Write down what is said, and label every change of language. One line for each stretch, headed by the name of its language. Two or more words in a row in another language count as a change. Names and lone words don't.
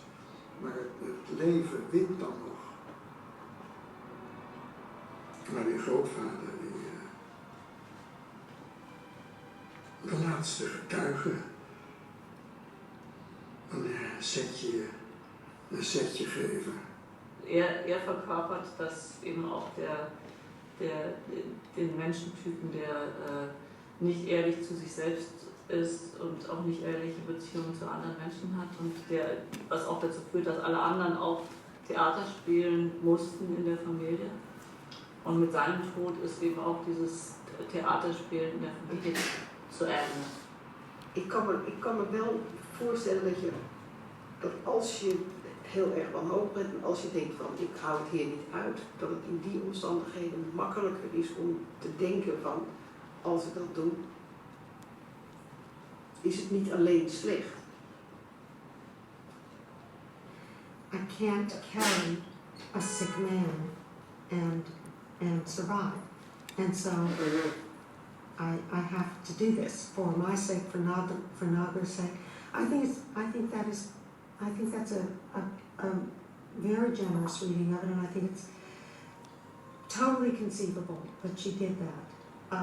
Dutch: Maar het leven wint dan nog. Maar die grootvader, de laatste getuige, een setje geven.
German: Er verkörpert das eben auch den Menschentypen, der nicht ehrlich zu sich selbst ist und auch nicht ehrliche Beziehungen zu anderen Menschen hat und was auch dazu führt, dass alle anderen auch Theater spielen mussten in der Familie. Und mit seinem Tod ist eben auch dieses Theaterspielen in der Familie zu Ende.
Dutch: Ik kan me wel voorstellen dat als je heel erg wanhopig bent en als je denkt van ik hou het hier niet uit, dat het in die omstandigheden makkelijker is om te denken van als ik dat doe, is het niet alleen slecht.
English: I can't carry a sick man and survive. And so I have to do this for my sake, for Naga's sake. I think that's a very generous reading of it, and I think it's totally conceivable that she did that.